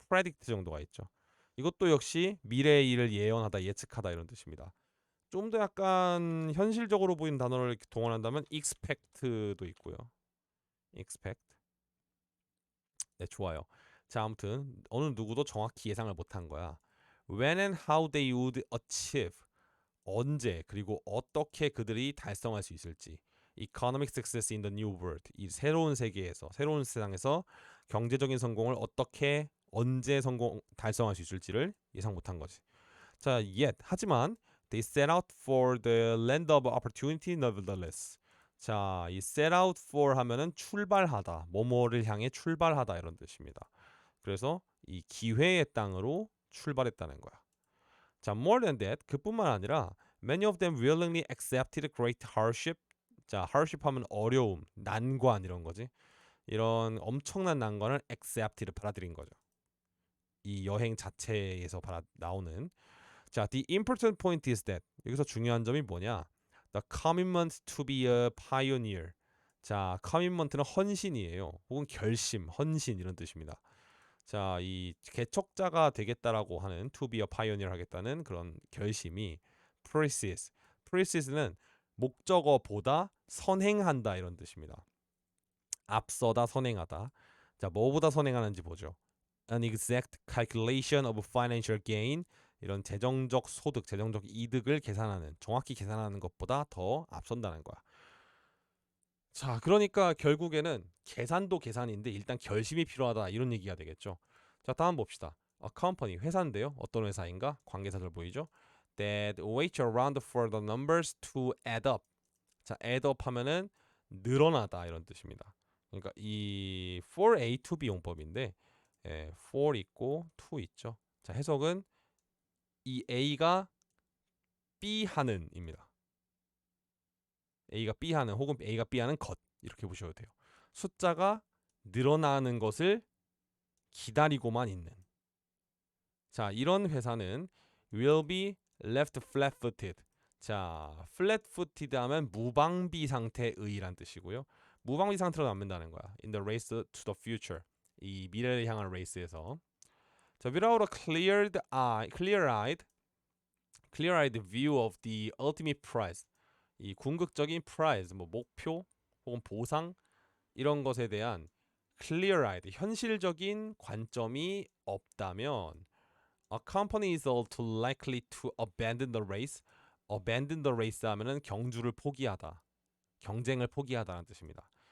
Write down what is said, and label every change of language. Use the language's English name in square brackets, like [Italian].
[Korean] predict 정도가 있죠. 이것도 역시 미래의 일을 예언하다, 예측하다 이런 뜻입니다. 좀 더 약간 현실적으로 보이는 단어를 동원한다면 expect도 있고요. expect. 네, 좋아요. 자, 아무튼 어느 누구도 정확히 예상을 못한 거야. [English] When and how they would achieve. [Korean] 언제 그리고 어떻게 그들이 달성할 수 있을지. [English] Economic success in the new world. [Korean] 이 새로운 세계에서, 새로운 세상에서 경제적인 성공을 어떻게 언제 달성할 수 있을지를 예상 못한 거지. [English] 자, yet [Korean] 하지만 [English] they set out for the land of opportunity nevertheless. [Korean] 자, 이 set out for 하면은 출발하다, 뭐뭐를 향해 출발하다 이런 뜻입니다. 그래서 이 기회의 땅으로 출발했다는 거야. [English] 자, more than that, [Korean] 그뿐만 아니라 [English] many of them willingly accepted great hardship. [Korean] 자, hardship 하면 어려움, 난관 이런 거지. 이런 엄청난 난관을 accepted 받아들인 거죠. 이 여행 자체에서 나오는. 자, [English] the important point is that [Korean] 여기서 중요한 점이 뭐냐? [English] The commitment to be a pioneer. [Korean] 자, commitment는 헌신이에요. 혹은 결심, 헌신 이런 뜻입니다. 자, 이 개척자가 되겠다라고 하는 [English] to be a pioneer [Korean] 하겠다는 그런 결심이 precis. precis는 목적어보다 선행한다 이런 뜻입니다. 앞서다, 선행하다. 자, 뭐보다 선행하는지 보죠. [English] An exact calculation of financial gain. [Korean] 이런 재정적 소득, 재정적 이득을 계산하는, 정확히 계산하는 것보다 더 앞선다는 거야. 자, 그러니까 결국에는 계산도 계산인데 일단 결심이 필요하다 이런 얘기가 되겠죠. 자, 다음 봅시다. [English] A company, [Korean] 회사인데요. 어떤 회사인가? 관계사절 보이죠? [English] That waits around for the numbers to add up. [Korean] 자, add up 하면은 늘어나다 이런 뜻입니다. 그러니까 이 for A to B 용법인데 for 있고 to 있죠. 자, 해석은 이 A가 B 하는입니다. A가 B 하는 혹은 A가 B 하는 것 이렇게 보셔도 돼요. 숫자가 늘어나는 것을 기다리고만 있는. 자, 이런 회사는 [English] will be left flat-footed. [Korean] 자, flat-footed 하면 무방비 상태의란 뜻이고요. 무방비 상태로 남는다는 거야. [English] In the race to the future. [Korean] 이 미래를 향한 레이스에서. [English] 자, without a clear-eyed view of the ultimate prize. [Korean] 이 궁극적인 prize, 뭐 목표 혹은 보상 이런 것에 대한 clear-eyed, 현실적인 관점이 없다면 [English] a company is all too likely to abandon the race. abandon the race [Korean] 하면은 경주를 포기하다, 경쟁을 포기하다라는 뜻입니다.